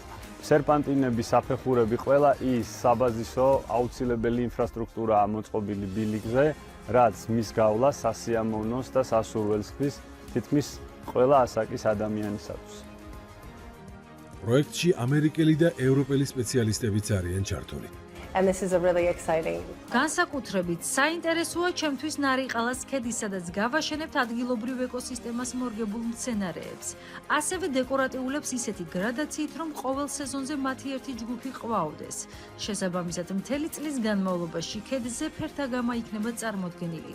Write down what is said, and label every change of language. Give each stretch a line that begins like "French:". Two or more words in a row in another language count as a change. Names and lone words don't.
Georgian: სერპანტინების საფეხურები ყველა ის საბაზისო აუცილებელი ინფრასტრუქტურაა მოწყობილი ბილიკზე, რაც მის გავლას სასიამოვნოს და სასურველს ხდის თითქმის ყველა ასაკის ადამიანისათვის. პროექტში ამერიკელი და ევროპელი სპეციალისტებიც არიან ჩართული.
English: And this is a really exciting.
Georgian: განსაკუთრებით საინტერესოა ჩემთვის ნარიყალას ქედი, სადაც გავაშენებთ ადგილობრივ ეკოსისტემას მორგებულ მცენარეებს. ასევე დეკორატიულებს ისეთი გრადაციით, რომ ყოველ სეზონზე მათი ერთი ჯგუფი ყვაოდეს. შესაბამისად, მთელი წლის განმავლობაში ქედზე ფერთა გამა იქნება წარმოდგენილი.